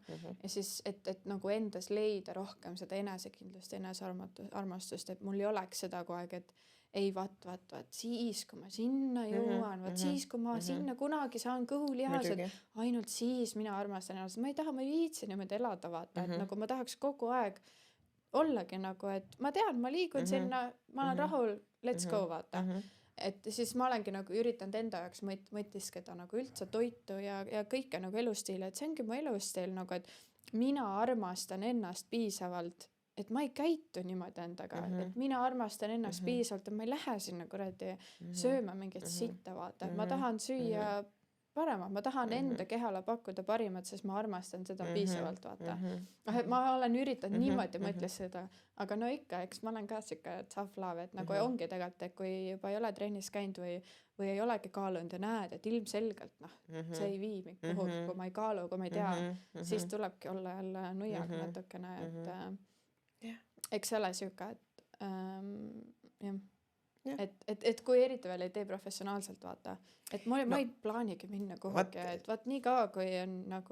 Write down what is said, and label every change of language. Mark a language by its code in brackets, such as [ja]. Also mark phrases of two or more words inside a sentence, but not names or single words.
[et] Ja siis, et nagu endas leida rohkem seda enesekindlust, enesearmastust, et mul ei oleks seda kogu aeg, et ei, vaat, siis, kui ma sinna jõuan, siis, kui ma sinna kunagi saan kõhulihased, ainult siis mina armastan ennast. Ma ei taha, ma ei viitsi niimoodi elada, vaata, et nagu ma tahaks kogu aeg ollagi nagu, et ma tean, ma liigun sinna, ma olen rahul, [en] let's go, [et] vaata. Et siis ma olengi nagu üritanud enda jaoks mõtiskeda nagu üldse toitu ja kõike nagu elustiili, et see ongi mu elustiil nagu, et mina armastan ennast piisavalt, et ma ei käitu niimoodi endaga, et mina armastan ennast piisavalt, et ma ei lähe sinna kuradi sööma mingit sitta, vaata, et ma tahan süüa parema, ma tahan enda kehale pakkuda parimat, sest ma armastan seda piisavalt, vaata. Ma olen üritanud niimoodi mõtles seda, aga no ikka, eks ma olen ka siuke [en] tough love, [et] et nagu ongi tegelikult, et kui juba ei ole trennis käinud või ei olegi kaalunud ja näed, et ilmselgelt see ei vii mind kuhugi, kui ma ei kaalu, kui ma ei tea, siis tulebki olla jälle nuiaga natukene, et eks ole siuke, et kui eriti veel ei tee professionaalselt, vaata, et ma ei plaanigi minna kuhugi, et vaat nii kaua, kui on nagu